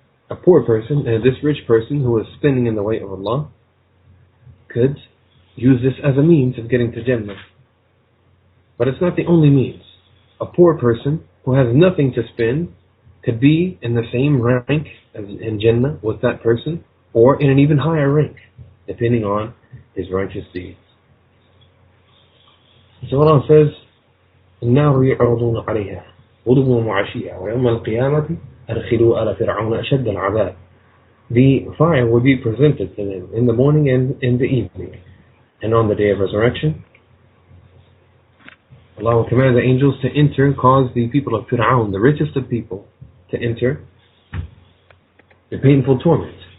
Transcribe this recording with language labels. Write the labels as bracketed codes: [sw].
[en] A poor person and this rich person who is spending in the way of Allah could use this as a means of getting to Jannah. But it's not the only means. A poor person who has nothing to spend could be in the same rank as in Jannah with that person, or in an even higher rank, depending on his righteous deeds. So Allah says, [ar] النار يعرضون عليها غدوا وعشيا ويوم القيامة أدخلوا آل فرعون أشد العذاب. [en] The fire will be presented to them in the morning and in the evening. And on the day of resurrection, Allah will command the angels to enter, cause the people of Fir'aun, the richest of people, to enter the painful torment.